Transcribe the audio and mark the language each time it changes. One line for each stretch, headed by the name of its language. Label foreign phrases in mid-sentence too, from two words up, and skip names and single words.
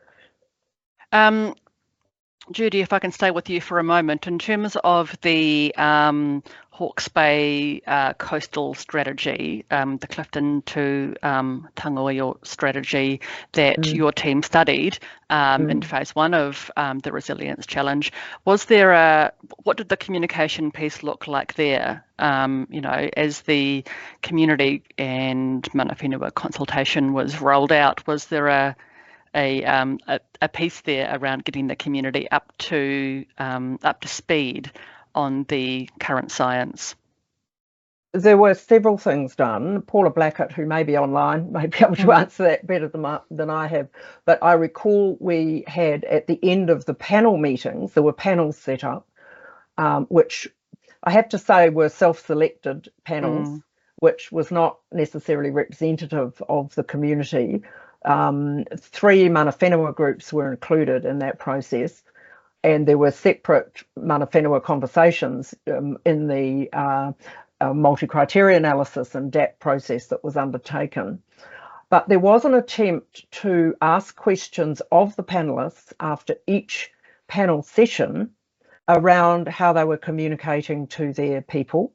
English: Judy, if I can stay with you for a moment, in terms of the Hawke's Bay coastal strategy, the Clifton to Tangoio strategy that your team studied in phase 1 of the Resilience Challenge, what did the communication piece look like there? As the community and
Māori: mana whenua
English: consultation was rolled out, was there a piece there around getting the community up to speed on the current science? There were several things done. Paula Blackett, who may be online, may be able to answer that better than I have. But I recall we had, at the end of the panel meetings, there were panels set up, which I have to say were self-selected panels, which was not necessarily representative of the community. 3
Māori: mana whenua
English: groups were included in that process, and there were separate
Māori: mana whenua
English: conversations in the multi-criteria analysis and DAP process that was undertaken. But there was an attempt to ask questions of the panelists after each panel session around how they were communicating to their people.